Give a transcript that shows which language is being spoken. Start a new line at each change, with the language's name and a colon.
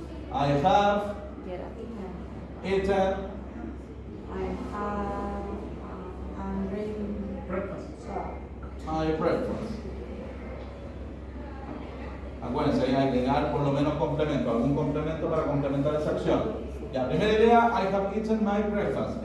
English: I have eaten my breakfast.
Spanish: Acuérdense, hay que agregar por lo menos complemento, algún complemento para complementar esa acción. Ya, primera idea,
English: I have eaten my breakfast.